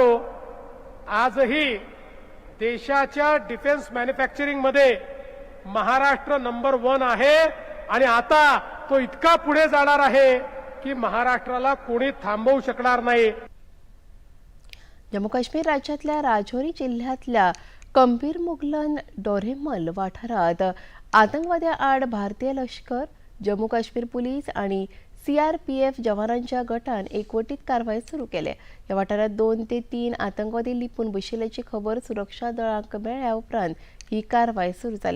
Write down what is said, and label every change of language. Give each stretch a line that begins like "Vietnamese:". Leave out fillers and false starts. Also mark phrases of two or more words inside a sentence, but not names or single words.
Marathi: आजही देशाच्या
English: defence manufacturing
Marathi: मध्ये महाराष्ट्र नंबर 1 आहे आणि आता तो इतका पुढे जाणार आहे की महाराष्ट्राला कोणी थांबवू शकणार नाही।
Konkani: जम्मू काश्मीर राज्यातल्या राजौरी जिल्ह्यातल्या कंबीर मुगलन डोरेमल वाठारात आतंकवाद्याआड भारतीय लष्कर, जम्मू काश्मीर पोलीस आणि सीआरपीएफ जवानांच्या गटान एकवटीत कारवाई सुरू केल्या। या वाठारात 2 ते 3 आतंकवादी लिपून बशिल्ल्याची खबर सुरक्षा दळांक मेळ्ळ्या उपरांत ही कारवाई सुरू जाल्या।